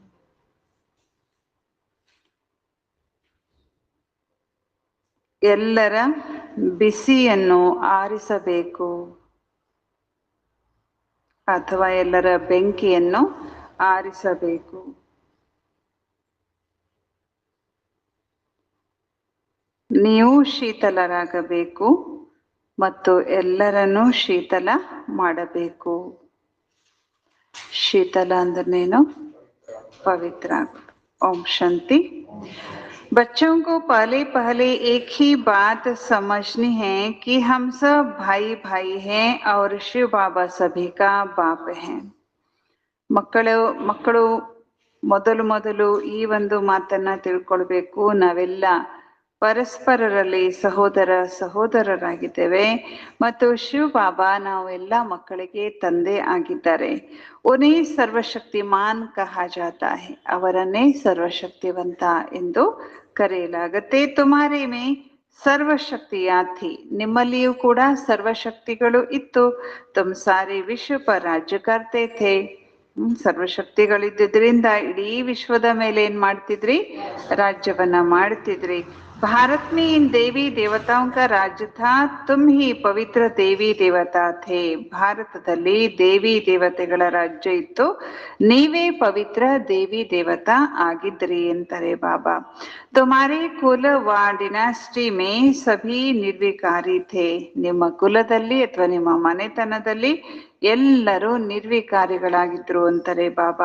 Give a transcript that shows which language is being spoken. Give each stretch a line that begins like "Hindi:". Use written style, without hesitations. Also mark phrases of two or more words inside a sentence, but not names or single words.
Kannada: ಎಲ್ಲರ ಬಿಸಿಯನ್ನು ಆರಿಸಬೇಕು ಅಥವಾ ಎಲ್ಲರ ಬೆಂಕಿಯನ್ನು ಆರಿಸಬೇಕು. ನೀವು ಶೀತಲರಾಗಬೇಕು ಮತ್ತು ಎಲ್ಲರನ್ನೂ ಶೀತಲ ಮಾಡಬೇಕು. ಶೀತಲ ಅಂದ್ರೇನು? ಪವಿತ್ರ ಆಗುದು.
Hindi: ओम शांति। बच्चों को पहले एक ही बात समझनी है कि हम सब भाई भाई हैं और शिव बाबा सभी का बाप है।
Kannada: ಮಕ್ಕಳು ಮೊದಲು ಈ ಒಂದು ಮಾತನ್ನ ತಿಳ್ಕೊಳ್ಬೇಕು, ನಾವೆಲ್ಲ ಪರಸ್ಪರರಲ್ಲಿ ಸಹೋದರರಾಗಿದ್ದೇವೆ ಮತ್ತು ಶಿವ ಬಾಬಾ ನಾವು ಎಲ್ಲ ಮಕ್ಕಳಿಗೆ ತಂದೆ ಆಗಿದ್ದಾರೆ.
Hindi: उन्हें सर्वशक्तिमान कहा जाता है,
Kannada: ಅವರನ್ನೇ ಸರ್ವಶಕ್ತಿವಂತ ಎಂದು ಕರೆಯಲಾಗುತ್ತೆ.
Hindi: तुमारे में सर्वशक्तियां थी,
Kannada: ನಿಮ್ಮಲ್ಲಿಯೂ ಕೂಡ ಸರ್ವಶಕ್ತಿಗಳು ಇತ್ತು.
Hindi: तुम सारे विश्व पर राज्य करते थे,
Kannada: ಸರ್ವಶಕ್ತಿಗಳಿದ್ದರಿಂದ ಇಡೀ ವಿಶ್ವದ ಮೇಲೆ ಏನ್ ಮಾಡ್ತಿದ್ರಿ, ರಾಜ್ಯವನ್ನ ಮಾಡ್ತಿದ್ರಿ.
Hindi: भारत में इन देवी देवताओं का राज्य था, तुम ही पवित्र देवी देवता थे.
Kannada: ಭಾರತದಲ್ಲಿ ದೇವಿ ದೇವತೆಗಳ ರಾಜ್ಯ ಇತ್ತು, ನೀವೇ ಪವಿತ್ರ ದೇವಿ ದೇವತಾ ಆಗಿದ್ರಿ ಅಂತಾರೆ ಬಾಬಾ.
Hindi: तुम्हारे कुल व डिनास्टी में सभी निर्विकारी थे,
Kannada: ನಿಮ್ಮ ಕುಲದಲ್ಲಿ ಅಥವಾ ನಿಮ್ಮ ಮನೆತನದಲ್ಲಿ ಎಲ್ಲರೂ ನಿರ್ವಿಕಾರಿಗಳಾಗಿದ್ರು ಅಂತಾರೆ ಬಾಬಾ.